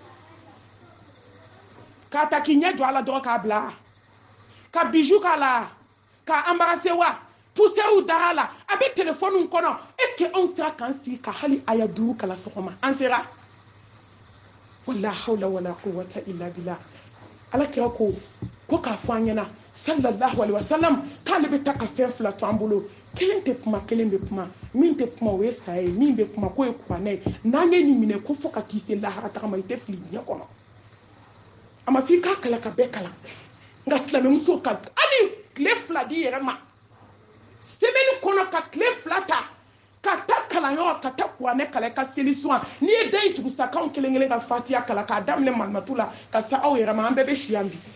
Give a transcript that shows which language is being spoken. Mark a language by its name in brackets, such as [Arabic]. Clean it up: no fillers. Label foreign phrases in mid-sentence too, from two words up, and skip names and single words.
[Bambara] k'a ta k'i ɲɛ jɔ a la dɔrɔn k'a bila ka biju k'a la ka embarrasser wa poussière dara la a bɛ téléphone kɔnɔ [French] est ce que [Bambara] anw sera k'an sigi ka hali aya 5 kalan sɔgɔma an sera [Arabic] ولا حول ولا قوة إلا بالله [Bambara] ala kira ko k'a fɔ an ɲɛna [Arabic] صلى الله عليه وسلم [Bambara] k'ale bɛ taa ka fɛn 2 to an bolo kelen tɛ kuma kelen bɛ kuma min tɛ kuma o ye saya ye min bɛ kuma k'o ye kuranɛ ye n'an ye nin minɛ ko fo ka t'i se lahara tagama i tɛ fili diɲɛ kɔnɔ a ma f'i k'a kalan ka bɛɛ kalan nka silamɛmuso ka hali tile 2 di yɛrɛ ma semaine kɔnɔ ka tile 2 ta ka taa kalanyɔrɔ ka taa kuranɛ kalan ka seli suwan n'i ye den in tugu sa k'anw kelen kelen ka fatiya kalan k'a daminɛ malimatu la ka se aw yɛrɛ ma an bɛɛ bɛ si yan bi